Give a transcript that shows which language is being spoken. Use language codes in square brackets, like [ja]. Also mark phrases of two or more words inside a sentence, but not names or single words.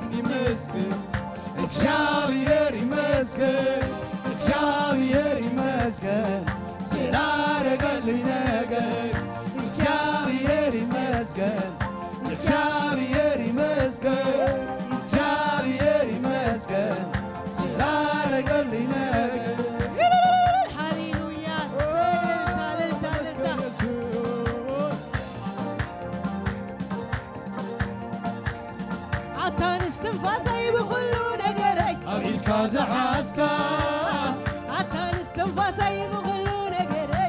[am] ይመስገን እግዚአብሔር ይመስገን እግዚአብሔር ይመስገን ስላደረገልኝ ነገር እግዚአብሔር ይመስገን እግዚአብሔር ይመስገን እግዚአብሔር ይመስገን ስላደረገልኝ ነገር [ti] ሃሌሉያ ታለልታ አታንስ ትንፋሰይ ብኩሉ ነገረይ አብኢልካ ዘሓዝካ አታንስ ትንፋሰይ ብኩሉ ነገረይ